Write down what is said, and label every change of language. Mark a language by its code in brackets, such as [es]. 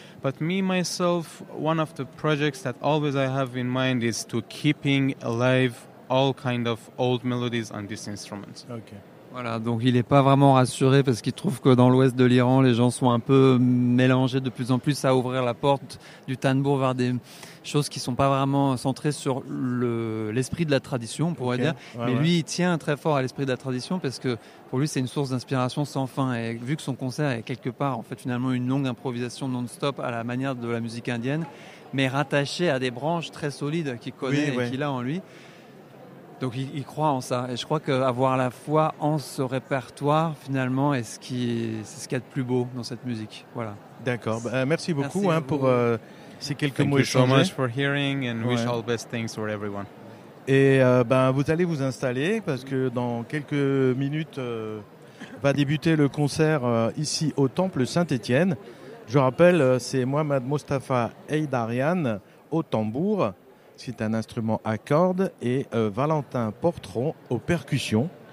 [en] But me, myself, one of the projects that always I have in mind is to keeping alive all kind of old melodies on these instruments. Okay. [fr] Voilà, donc il n'est pas vraiment rassuré parce qu'il trouve que dans l'ouest de l'Iran, les gens sont un peu mélangés de plus en plus à ouvrir la porte du tanbur vers des choses qui ne sont pas vraiment centrées sur l'esprit de la tradition, on pourrait dire. Ouais, mais lui, il tient très fort à l'esprit de la tradition parce que pour lui, c'est une source d'inspiration sans fin. Et vu que son concert est quelque part, en fait, finalement, une longue improvisation non-stop à la manière de la musique indienne, mais rattachée à des branches très solides qu'il connaît et qu'il a en lui. Donc il croit en ça. Et je crois qu'avoir la foi en ce répertoire, finalement, est c'est ce qu'il y a de plus beau dans cette musique. Voilà. D'accord. Merci beaucoup pour ces quelques [en] Thank [fr] mots échangés. [en] Thank you so much for hearing and wish all the best things for everyone. [fr] Et vous allez vous installer parce que dans quelques minutes va débuter le concert ici au Temple Saint-Étienne. Je rappelle, c'est Mohamed Mostafa Eydarian au tambour. C'est un instrument à cordes et Valentin Portron aux percussions.